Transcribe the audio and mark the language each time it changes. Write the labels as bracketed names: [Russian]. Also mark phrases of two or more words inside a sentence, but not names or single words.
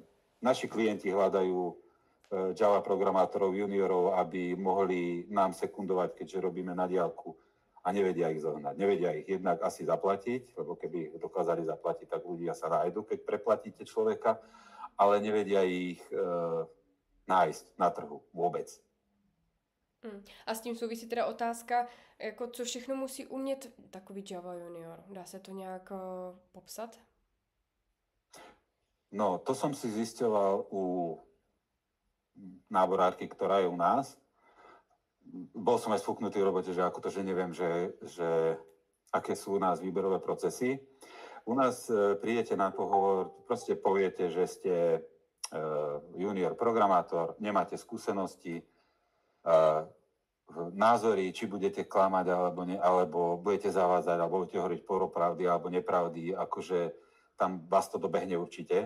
[Slovak] Naši klienti hľadajú Java programátorov, juniorov, aby mohli nám sekundovať, keďže robíme na diaľku a nevedia ich zohnať. Nevedia ich jednak asi zaplatiť, lebo keby ich dokázali zaplatiť, tak ľudia sa nájdu, keď preplatíte človeka, ale nevedia ich nájsť na trhu vôbec. [Czech] A s tím souvisí teda otázka, jako co všechno musí umět takový Java junior. Dá se to nějak popsat? [Slovak] No, to som si zisťoval u náborárky, ktorá je u nás. Bol som aj sfúknutý v robote, že ako to, že neviem, že aké sú u nás výberové procesy. U nás prídete na pohovor, proste poviete, že ste junior programátor, nemáte skúsenosti, názory, či budete klamať, alebo budete zavádzať, alebo budete hovoriť polopravdy, alebo nepravdy, akože tam vás to dobehne určite.